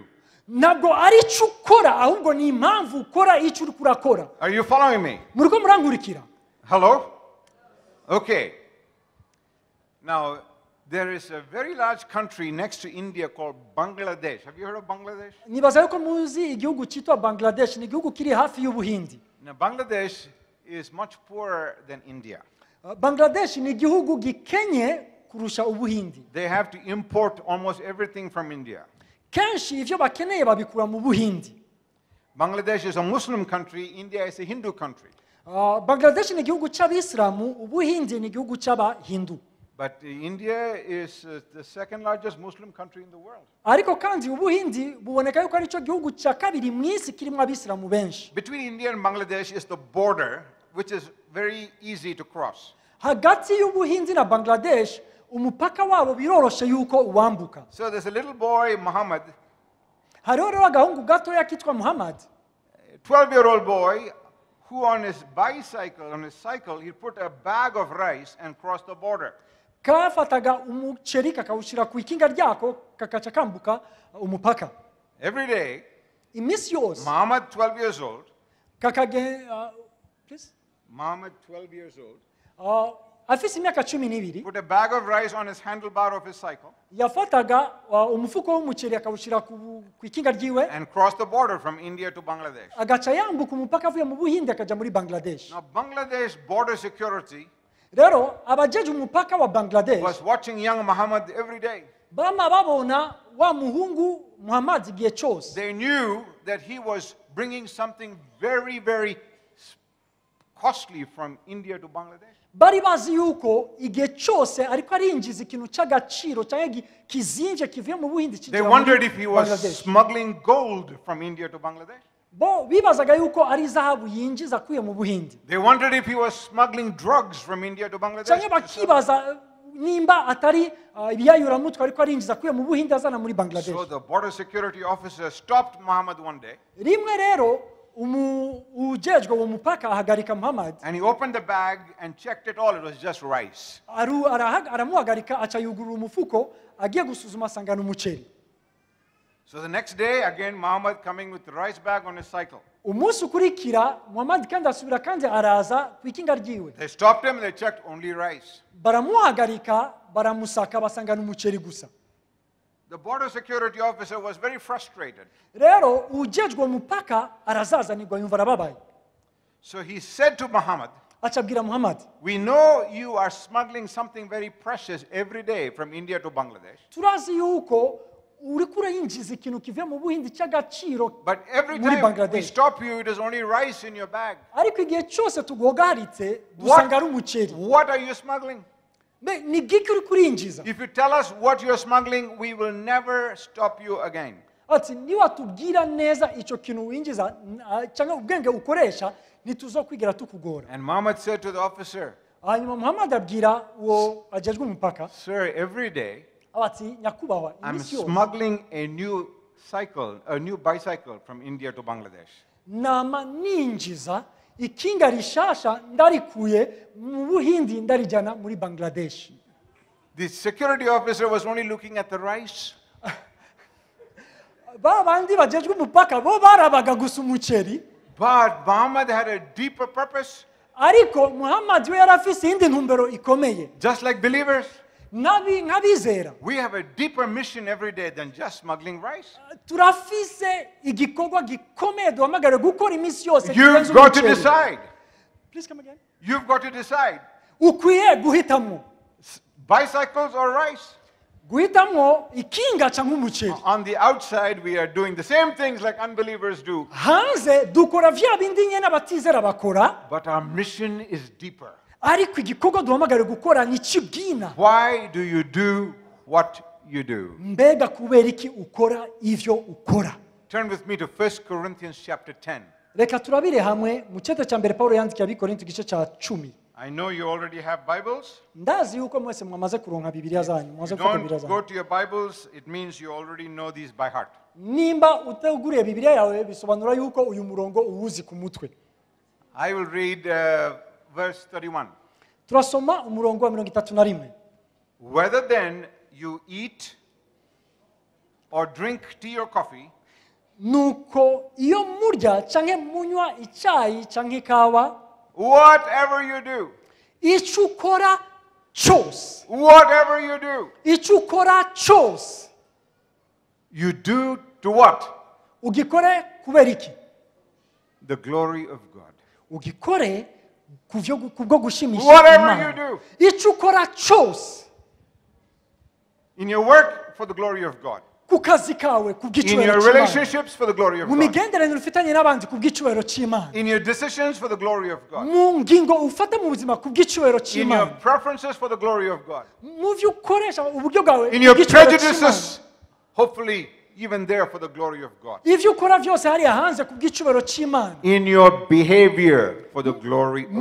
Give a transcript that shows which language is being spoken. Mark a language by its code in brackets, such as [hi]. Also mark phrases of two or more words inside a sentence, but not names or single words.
[rn] Ntabwo ari icyo ukora ahubwo ni impamvu ukora icyo uri kurakora. [en] Are you following me? [rn] Muriko murankurikira? [en] Hello? Okay. Now, there is a very large country next to India called Bangladesh. Have you heard of Bangladesh? [rn] Nibaza yuko muzi igihugu cyitwa Bangladesh, ni igihugu kiri hafi y'Ubuhindi. [en] Now, Bangladesh is much poorer than India. [rn] Bangladesh ni igihugu gikenye kurusha Ubuhindi. [en] They have to import almost everything from India. [rn] Kenshi ivyo bakeneye babikura mu Buhindi. [en] Bangladesh is a Muslim country, India is a Hindu country. [rn] Bangladesh ni igihugu cy'Abisilamu, Ubuhindi ni igihugu cy'Abahindu. [en] But India is the second largest Muslim country in the world. [rn] Ariko kandi Ubuhindi buboneka yuko ari cyo gihugu cya kabiri mu isi kirimo Abisilamu benshi. [en] Between India and Bangladesh is the border, which is very easy to cross. [rn] Hagati y'Ubuhindi na Bangladesh umupaka wabo biroroshe yuko uwambuka. [en] So there's a little boy, Muhammad, [rn] Hariho rero agahungu gatoya kitwa Muhammad, [en] a 12-year-old boy, who on his bicycle, on his cycle, he put a bag of rice and crossed the border. [rn] kafataga umuceri kakawushyira ku ikinga ryako kakaca kambuka umupaka. [en] Every day, [rn] Iminsi yose [en] Muhammad, 12 years old, Muhammad, 12 years old, [rn] afise imyaka 12 [en] put a bag of rice on his handlebar of his cycle [rn] yafataga umufuko w'umuceri akawushyira ku ikinga ryiwe [en] and crossed the border from India to Bangladesh. [rn] agaca yambuka umupaka avuye mu Buhindi akaja muri Bangladesh. [en] Now, Bangladesh border security [rn] Rero abajeje umupaka wa Bangladesh [en] was watching young Muhammad every day. [rn] bama babona wa muhungu Muhammad igihe cyose. [en] They knew that he was bringing something very, very costly from India to Bangladesh. [rn] Bari bazi yuko igihe cyose ariko arinjiza ikintu cy'agaciro cyangwa kizimvye kivuye mu Buhindi [en] They [rn] kijya muri [en] wondered if he was [rn] Bangladesh. [en] smuggling gold from India to Bangladesh. [rn] Bo bibazaga yuko ari zahabu yinjiza akuye mu Buhindi. [en] They wondered if he was smuggling drugs from India to Bangladesh. [rn] Cyangwa bakibaza nimba atari ibiyayuramutwe ariko arinjiza akuye mu Buhindi azana muri [en] So [rn] Bangladesh. [en] the border security officer stopped Muhammad one day [rn] Rimwe rero ujejwe uwo mupaka ahagarika Muhammad, [en] and he opened the bag and checked it all. It was just rice. [rn] aramuhagarika aca yugurura umufuko agiye gusuzuma asangana umuceri. [en] So the next day, again, Muhammad coming with the rice bag on his cycle. [rn] Umunsi ukurikira Muhammad kandi asubira kandi araza ku ikinga ryiwe. [en] They stopped him and they checked only rice. [rn] Baramuhagarika baramusaka basangana umuceri gusa. [en] The border security officer was very frustrated. [rn] rero ujejwe umupaka arazazanirwa yumva arababaye [en] So he said to Muhammad, [rn] acabwira muhamadi [en] we know you are smuggling something very precious every day from India to Bangladesh. [rn] turazi yuko uriko urayinjiza ikintu kivuye mu buhindi cy'agaciro [en] But every [rn] muri [en] time we [rn] Bangladesh. [en] stop you, it is only rice in your bag. [rn] ariko igihe cyose tugogaritse dusanga ari umuceri [en] What are you smuggling? [rn] mbe ni giki uri kurinjiza [en] If you tell us what you are smuggling, we will never stop you again. [rn] ati niwatubwira neza icyo kintu winjiza cyangwa ubwenge ukoresha ntituzokwigera tukugora [en] And Muhammad said to the officer, [rn] hanyuma muhamadi abwira uwo ajejwe umupaka [en] sir, every day [rn] ati nyakubahwa [en] I'm [rn] iminsi yose [en] smuggling a new bicycle from India to Bangladesh. [rn] nama ninjiza ikinga rishasha ndarikuye mu buhindi ndarijyana muri bangladesh [en] The security officer was only looking at the rice. [rn] ba bandi bajejwe umupaka bo barabaga gusa umuceri [en] But Muhammad had a deeper purpose. [rn] ariko muhamadi we yari afise iyindi ntumbero ikomeye [en] Just like believers, [rn] nk'abizera [en] we have a deeper mission every day than just smuggling rice. [rn] turafise igikorwa gikomeye duhamagare gukora iminsi yose [en] You've [rn] kirenze [en] got to [rn] umuceri. [en] decide. Please come again. You've got to decide. [rn] ukwiye guhitamo [en] Bicycles or rice? [rn] guhitamo ikinga cyangwa umuceri [en] On the outside, we are doing the same things like unbelievers do. [rn] hanze dukora vya bindi nyene abatizera bakora [en] But our mission is deeper. [rn] ariko igikorwa duhamagare gukora ni kibwina [en] Why do you do what you do? [rn] mbega kubera iki ukora ivyo ukora [en] Turn with me to 1 Corinthians chapter 10. [rn] reka turabire hamwe mu cyeto cya mbere Paulo yandikiye abikorinto igice cya 10 [en] I know you already have Bibles. [rn] ndazi yuko mwese mwamaze kuronka bibiliya zanyu mwamaze [en] If you [rn] gufata bibiliya [en] don't go [rn] zanyu [en] to your Bibles, it means you already know these by heart. [rn] nimba uteguriye bibiliya yawe bisobanura yuko uyu murongo uwuzi ku mutwe [en] I will read verse 31. [rn] turasoma umurongo wa 31 [en] Whether then you eat or drink tea or coffee, [rn] nuko iyo murya canke munywa icyayi canke ikawa [en] whatever you do, [rn] icyo ukora cyose [en] whatever you do, [rn] icyo ukora cyose [en] you do to what? [rn] ugikore kubera iki [en] The glory of God. [rn] ugikore kubwo gushimisha [en] Whatever you [rn] Imana [en] do. [rn] icyo ukora cyose [en] In your work, for the glory of God. [rn] ku kazi kawe [en] In [rn] kubw'icyubahiro [en] your [rn] cy'Imana [en] relationships, for the glory of [rn] mu [en] God. [rn] migenderanire ufitanye n'abandi kubw'icyubahiro cy'Imana [en] In your decisions, for the glory of God. [rn] mu ngingo ufata mu buzima kubw'icyubahiro [en] In your [rn] cy'Imana [en] preferences, for the glory of God. [rn] mu byo ukoresha uburyo bwawe [en] In your [rn] kubw'icyubahiro cy'Imana [en] prejudices, hopefully, even there, for the glory of God. [rn] ibyo ukora byose hariya hanze kubw'icyubahiro cy'Imana [en] In your behavior, for the glory of